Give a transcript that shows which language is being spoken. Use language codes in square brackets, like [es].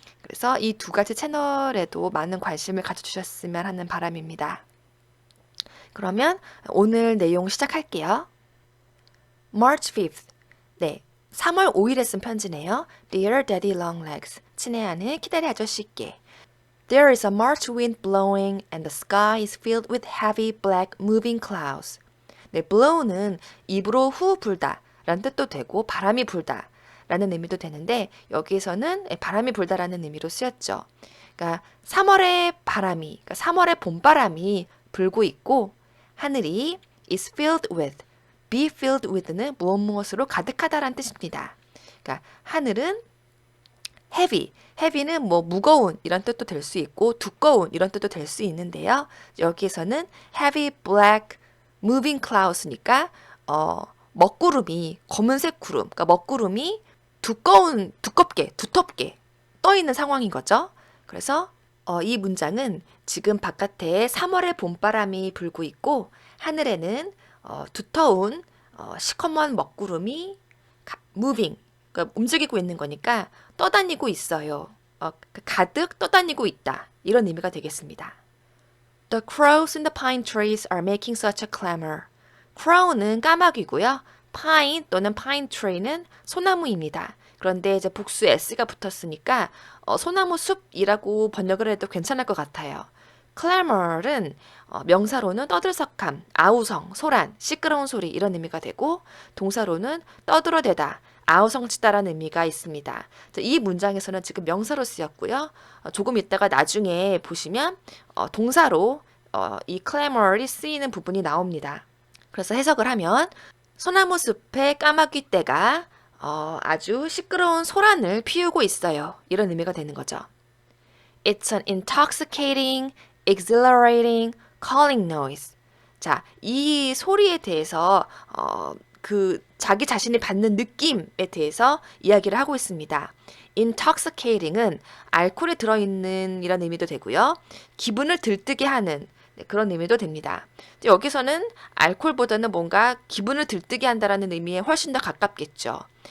[ko] 그래서 이 두 가지 채널에도 많은 관심을 가져주셨으면 하는 바람입니다. 그러면 오늘 내용 시작할게요. [en] March 5th. [ko] 네. 3월 5일에 쓴 편지네요. [en] Dear Daddy Longlegs. [ko] 친애하는 키다리 아저씨께. [en] There is a March wind blowing and the sky is filled with heavy black moving clouds. [ko] 네, blow는 입으로 후 불다 라는 뜻도 되고 바람이 불다 라는 의미도 되는데 여기에서는 바람이 불다라는 의미로 쓰였죠. 그러니까 3월의 바람이, 그러니까 3월의 봄바람이 불고 있고 하늘이 [en] is filled with, be filled with [ko] 는 무엇 무엇으로 가득하다라는 뜻입니다. 그러니까 하늘은 heavy는 뭐 무거운 이런 뜻도 될 수 있고 두꺼운 이런 뜻도 될 수 있는데요. 여기에서는 [en] heavy black moving clouds [ko] 니까 먹구름이 검은색 구름, 그러니까 먹구름이 두텁게 떠 있는 상황인 거죠. 그래서 이 문장은 지금 바깥에 3월의 봄바람이 불고 있고 하늘에는 두터운 시커먼 먹구름이 moving, 그러니까 움직이고 있는 거니까 떠다니고 있어요. 가득 떠다니고 있다. 이런 의미가 되겠습니다. [en] The crows in the pine trees are making such a clamor. [ko] crow는 까마귀고요. pine 또는 [en] pine tree [ko] 는 소나무입니다. 그런데 이제 복수 s가 붙었으니까 소나무 숲이라고 번역을 해도 괜찮을 것 같아요. clamor은 명사로는 떠들썩함, 아우성, 소란, 시끄러운 소리 이런 의미가 되고 동사로는 떠들어대다, 아우성치다라는 의미가 있습니다. 이 문장에서는 지금 명사로 쓰였고요. 조금 있다가 나중에 보시면 동사로 이 clamor이 쓰이는 부분이 나옵니다. 그래서 해석을 하면 소나무 숲의 까마귀 떼가 아주 시끄러운 소란을 피우고 있어요. 이런 의미가 되는 거죠. [en] It's an intoxicating, exhilarating, calling noise. [ko] 자, 이 소리에 대해서 그 자기 자신이 받는 느낌에 대해서 이야기를 하고 있습니다. intoxicating은 알코올이 들어있는 이런 의미도 되고요. 기분을 들뜨게 하는 그런 의미도 됩니다. 여기서는 알코올보다는 뭔가 기분을 들뜨게 한다라는 의미에 훨씬 더 가깝겠죠.